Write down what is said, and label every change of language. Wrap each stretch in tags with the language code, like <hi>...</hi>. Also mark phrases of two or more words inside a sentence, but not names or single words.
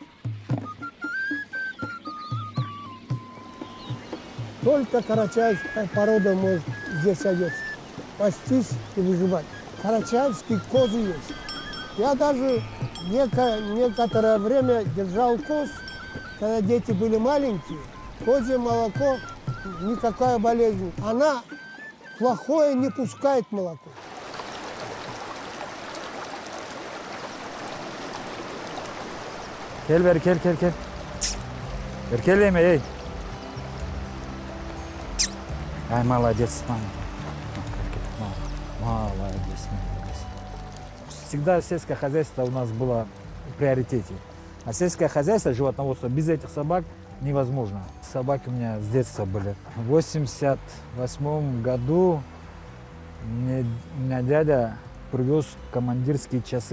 <ru>Только карачаевская порода может здесь овец пастись и выживать. Карачаевские козы есть. Я даже некоторое время держал коз, когда дети были маленькие. Козье молоко, никакая болезнь. Она плохое не пускает молоко.</ru> <krc>Gel Berkel, gel. Berkel yeme, ey.</krc> <ru>Ай, молодец, мама. Молодец. Всегда сельское хозяйство у нас было в приоритете. А сельское хозяйство, животноводство, без этих собак невозможно. Собаки у меня с детства были. В 1988 году меня дядя привез командирские часы.</ru>